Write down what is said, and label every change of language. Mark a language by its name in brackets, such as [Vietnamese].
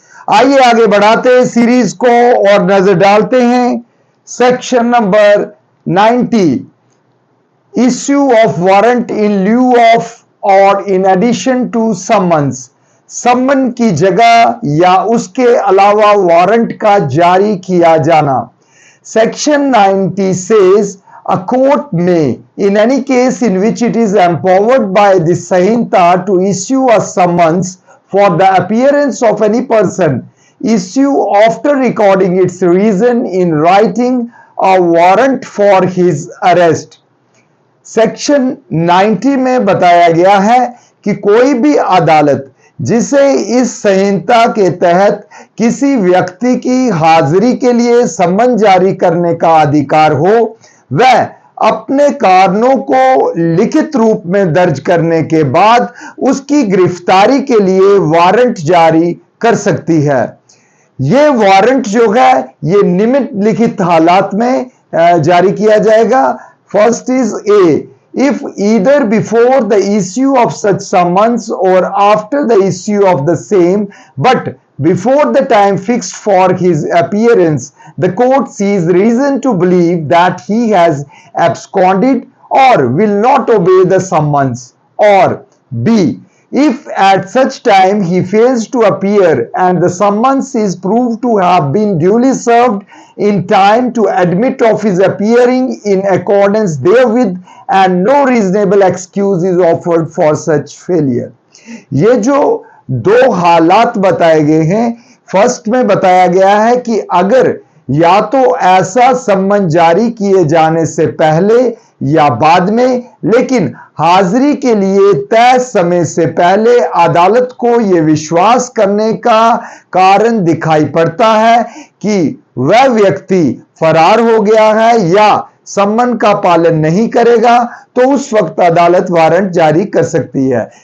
[Hindi] आइए आगे बढ़ाते हैं सीरीज को और नजर डालते हैं section number 90, [English] Issue of warrant in lieu of और in addition to summons. [Hindi] सम्मन की जगह या उसके अलावा वारंट का जारी किया जाना। [English] Section 90 says a court may, in any case in which it is empowered by the Sahinta to issue a summons for the appearance of any person, issue after recording its reason in writing a warrant for his arrest. [Hindi] Section 90 में बताया गया है कि कोई भी अदालत जिसे इस संहिता के तहत किसी व्यक्ति की हाजिरी के लिए सम्मन जारी करने का अधिकार हो, वह अपने कारणों को लिखित रूप में दर्ज करने के बाद उसकी गिरफ्तारी के लिए वारंट जारी कर सकती है। ये वारंट जो है ये निम्नलिखित हालात में जारी किया जाएगा। [English] First is a, if either before the issue of such summons or after the issue of the same, but before the time fixed for his appearance, the court sees reason to believe that he has absconded or will not obey the summons. Or B, if at such time he fails to appear and the summons is proved to have been duly served in time to admit of his appearing in accordance therewith and no reasonable excuse is offered for such failure. [Hindi] ये जो दो हालात बताए गए हैं, first में बताया गया है कि अगर या तो ऐसा सम्मन जारी किए जाने से पहले या बाद में, लेकिन हाजिरी के लिए तय समय से पहले अदालत को यह विश्वास करने का कारण दिखाई पड़ता है कि वह व्यक्ति फरार हो गया है या सम्मन का पालन नहीं करेगा, तो उस वक्त अदालत वारंट जारी कर सकती है।